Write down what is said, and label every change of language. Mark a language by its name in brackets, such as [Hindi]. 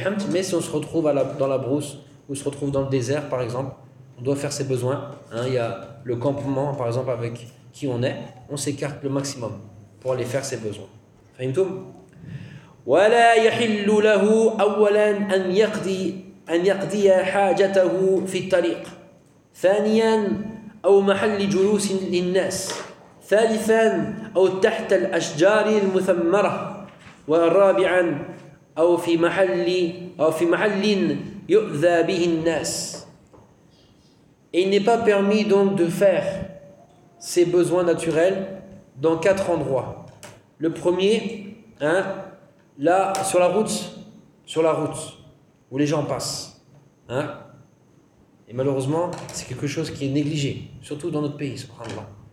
[French] Mais si on se retrouve dans la brousse ou se retrouve dans le désert, par exemple, on doit faire ses besoins. Hein? Il y a le campement, par exemple, avec qui on est. On s'écarte le maximum pour aller faire ses besoins. [Arabic] Fahimtoum ? وَلَا يَحِلُّ لَهُ أَوَّلًا أَنْ يَقْضِيَ حَاجَتَهُ فِي الطَّرِيقِ ثانيا أو محل جلوس للناس ثالثا أو تحت الأشجار المثمرة ورابعا أو في محل يؤذى به الناس. [French] Il n'est pas permis donc de faire ses besoins naturels dans quatre endroits. Le premier, hein, là sur la route où les gens passent, hein. Et malheureusement, c'est quelque chose qui est négligé, surtout dans notre pays, subhanallah.